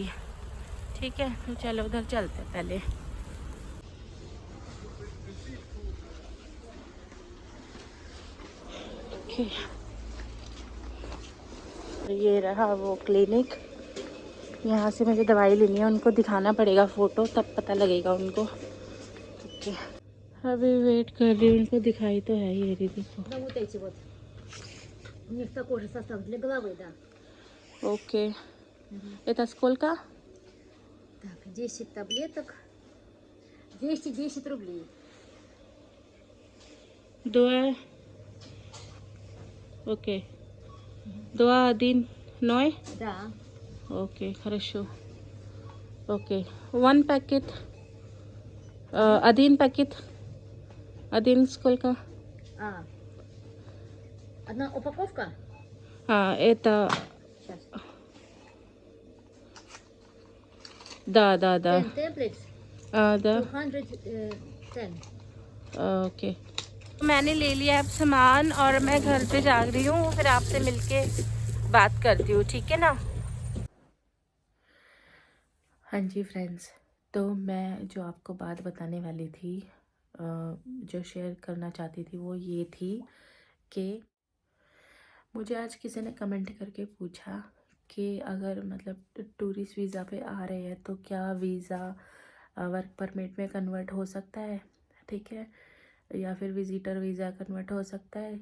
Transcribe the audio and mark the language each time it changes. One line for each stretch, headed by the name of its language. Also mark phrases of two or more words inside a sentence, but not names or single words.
Hindi: ठीक है, तो चलो उधर चलते हैं पहले। ये रहा वो क्लिनिक, यहाँ से मुझे दवाई लेनी है। उनको दिखाना पड़ेगा फ़ोटो, तब पता लगेगा उनको। ठीक है, अभी वेट कर रही हूँ। उनको दिखाई तो है, ये रही देखो। ओके,
Russian: это сколько? Так, 10 таблеток, 210 рублей.
Hindi: दो है, ओके। 2 Adin neu?
Russian: Да.
English: Okay, хорошо. Okay, one packet.
Russian: Один пакет. Один сколько? А, одна упаковка? Это... Сейчас. Да.
English: 10 tablets,
Russian: Да. 210.
Hindi: ओके, मैंने ले लिया अब सामान और मैं घर पे जा रही हूँ, फिर आपसे मिलके बात करती हूँ, ठीक है ना। हाँ जी फ्रेंड्स, तो मैं जो आपको बात बताने वाली थी, जो शेयर करना चाहती थी वो ये थी कि मुझे आज किसी ने कमेंट करके पूछा कि अगर मतलब
English: tourist visa
Hindi: पे आ रहे हैं तो क्या
English: visa work permit
Hindi: में कन्वर्ट हो सकता है, ठीक है, या फिर
English: visitor visa
Hindi: कन्वर्ट हो सकता है।